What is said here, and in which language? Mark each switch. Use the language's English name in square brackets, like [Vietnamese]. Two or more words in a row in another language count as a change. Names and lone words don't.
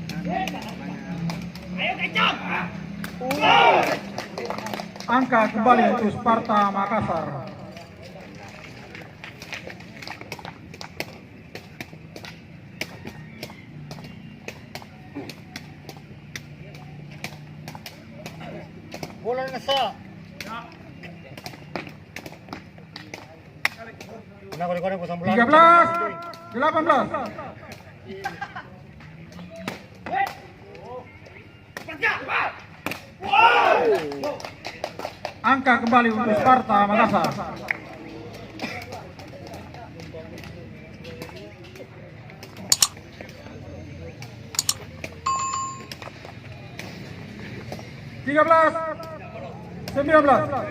[Indonesian] Angka kembali untuk Sparta Makassar. [Filipino] Bola nasa. Una ko ko sa [Indonesian] 13, 18. Angka kembali untuk Sparta Makassar. Tiga belas, 19.